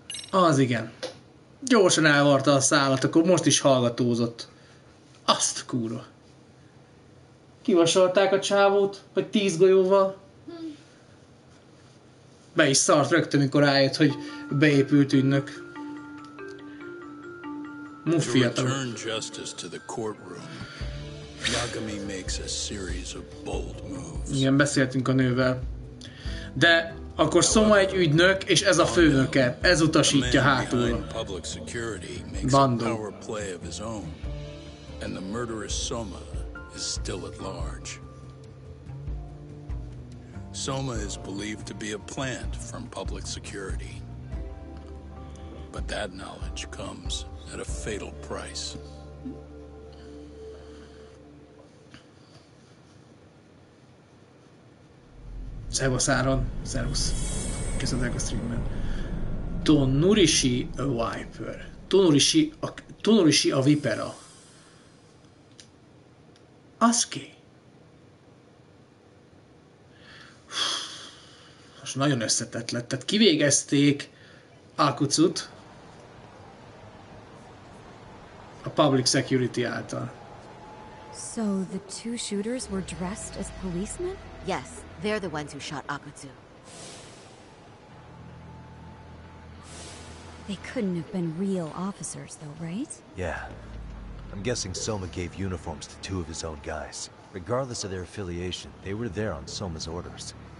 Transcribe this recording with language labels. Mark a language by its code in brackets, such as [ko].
[hu] Az igen. Gyorsan elvarta a szállat, akkor most is hallgatózott. Azt a kurva. Kivasalták a csávót, vagy 10 golyóval. Be is szart rögtön, mikor rájött, hogy beépült ügynök. Fiatal. [en] To return justice to the courtroom, Yagami makes a series of bold moves. [hu] Igen, beszéltünk a nővel. De akkor Soma egy ügynök, és ez a főnöke. Ez utasítja hátul. Bandó. [en] And the murderous Soma is still at large. Soma is believed to be a plant from public security. But that knowledge comes at a fatal price. [hu] Szervusz Áron, szervusz. Köszönjük a streamben. Tonurishi a Viper. Tonurishi a Vipera. Az ki? Most nagyon összetett lett. Tehát kivégezték Akutsut a public security által. [en] So the two shooters were dressed as policemen? Yes, they're the ones who shot Akutsu. They couldn't have been real officers though, right? Yeah. I'm guessing Soma gave uniforms to 2 of his own guys. Regardless of their affiliation, they were there on Soma's orders.